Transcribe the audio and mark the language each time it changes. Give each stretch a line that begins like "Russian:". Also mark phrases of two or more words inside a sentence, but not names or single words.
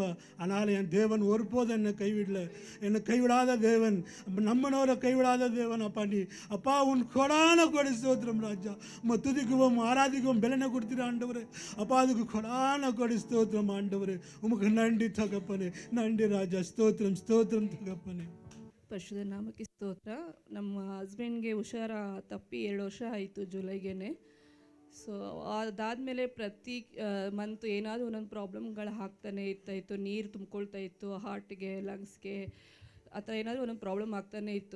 Tamil: ஆனால் என் தேவன் ஒருபோதும் என்னை கைவிடல. என்னை கைவிடாத தேவன், நம்மனவரை கைவிடாத தேவன். அப்பா நீ அப்பா உன் கொடான கொடி ஸ்தோத்திரம் ராஜா. உம்மை துதிக்குவோம் ஆராதிக்குவோம் பலனை கொடுத்துட்டு ஆண்டவர். அப்பா அதுக்கு கொடான கொடி ஸ்தோத்திரம் ஆண்டவர். உமக்கு நன்றி தகப்பனே, நன்றி ராஜா. ஸ்தோத்திரம் ஸ்தோத்திரம் தகப்பனே.
Kannada: ಪರಿಶುದ್ಧ ನಾಮಕ್ಕೆ ಸ್ತೋತ್ರ. ನಮ್ಮ ಹಸ್ಬೆಂಡ್ಗೆ ಹುಷಾರ ತಪ್ಪಿ 2 ವರ್ಷ ಆಯಿತು ಜುಲೈಗೆ. ಸೊ ಅದಾದಮೇಲೆ ಪ್ರತಿ ಮಂತ್ ಏನಾದರೂ ಒಂದೊಂದು ಪ್ರಾಬ್ಲಮ್ಗಳು ಆಗ್ತಾನೆ ಇರ್ತಾಯಿತ್ತು. ನೀರು ತುಂಬ್ಕೊಳ್ತಾ ಇತ್ತು ಹಾರ್ಟ್ಗೆ, ಲಂಗ್ಸ್ಗೆ, ಆ ಥರ ಏನಾದರೂ ಒಂದೊಂದು ಪ್ರಾಬ್ಲಮ್ ಆಗ್ತಾನೆ ಇತ್ತು.